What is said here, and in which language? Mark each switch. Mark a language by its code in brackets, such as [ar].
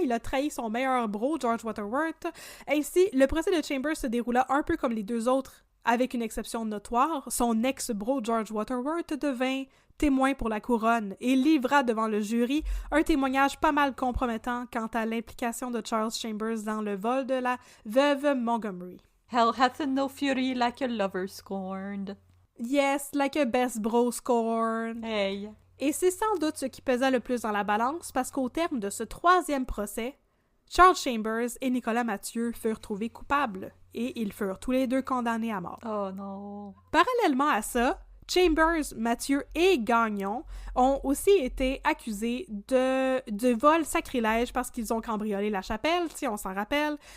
[fr] Il a trahi son meilleur bro, George Waterworth. Ainsi, le procès de Chambers se déroula un peu comme les deux autres, avec une exception notoire. Son ex-bro, George Waterworth, devint témoin pour la couronne et livra devant le jury un témoignage pas mal compromettant quant à l'implication de Charles Chambers dans le vol de la veuve Montgomery. [en] Hell hath no fury like a lover scorned. Yes, like a best bro scorn. Hey! [fr] Et c'est sans doute ce qui pesait le plus dans la balance, parce qu'au terme de ce troisième procès, Charles Chambers et Nicolas Mathieu furent trouvés coupables, et ils furent tous les deux condamnés à mort. Oh non! Parallèlement à ça, Chambers, Mathieu et Gagnon ont aussi été accusés de vol sacrilège parce qu'ils ont cambriolé la chapelle, si on s'en rappelle.